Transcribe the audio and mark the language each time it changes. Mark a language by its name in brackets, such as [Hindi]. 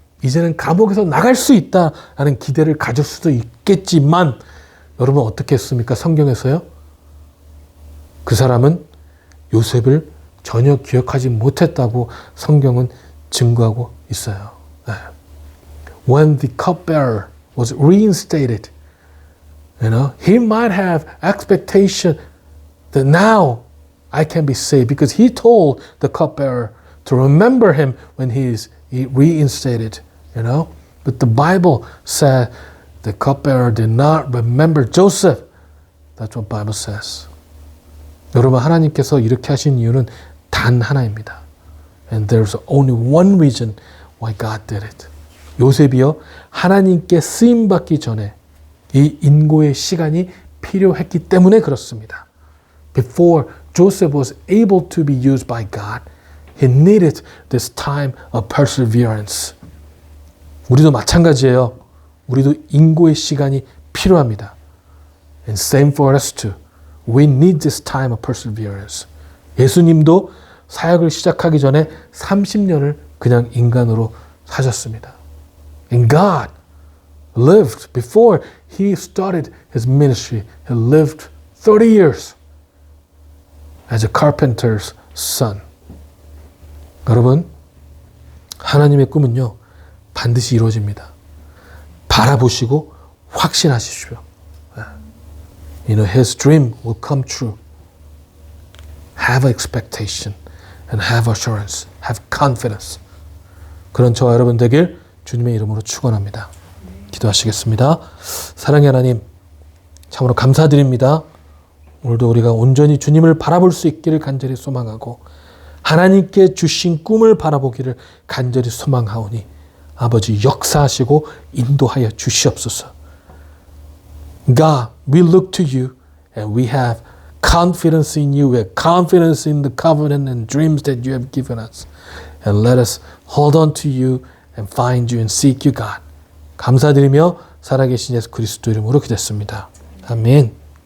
[Korean] 이제는 감옥에서 나갈 수 있다라는 기대를 가질 수도 있겠지만 여러분 어떻게 했습니까? 성경에서요. 그 사람은 요셉을 전혀 기억하지 못했다고 성경은 증거하고 있어요. [English] When the cupbearer was reinstated, he might have expectation that now I can be saved because he told the cupbearer to remember him when he is reinstated, But the Bible said the cupbearer did not remember Joseph. That's what Bible says. [Korean] 여러분 하나님께서 이렇게 하신 이유는 단 하나입니다. [English] And there's only one reason why God did it. [Korean] 요셉이요 하나님께 쓰임 받기 전에 이 인고의 시간이 필요했기 때문에 그렇습니다. [English] Before Joseph was able to be used by God, he needed this time of perseverance. [Korean] 우리도 마찬가지예요. 우리도 인고의 시간이 필요합니다. [English] And same for us too. We need this time of perseverance. [Korean] 예수님도 사역을 시작하기 전에 30년을 그냥 인간으로 사셨습니다. [English] And God lived before he started his ministry. He lived 30 years as a carpenter's son. [Korean] 여러분, 하나님의 꿈은요, 반드시 이루어집니다. 바라보시고 확신하십시오. [English] His dream will come true. Have expectation and have assurance. Have confidence. [Korean] 그런 저와 여러분 되길 주님의 이름으로 축원합니다. 기도하시겠습니다. 사랑의 하나님, 참으로 감사드립니다. 오늘도 우리가 온전히 주님을 바라볼 수 있기를 간절히 소망하고 하나님께 주신 꿈을 바라보기를 간절히 소망하오니 아버지 역사하시고 인도하여 주시옵소서. [English] God, we look to you and we have confidence in you. We have confidence in the covenant and dreams that you have given us. And let us hold on to you and find you and seek you, God. [Korean] 감사드리며 살아계신 예수 그리스도 이름으로 기도했습니다. 아멘.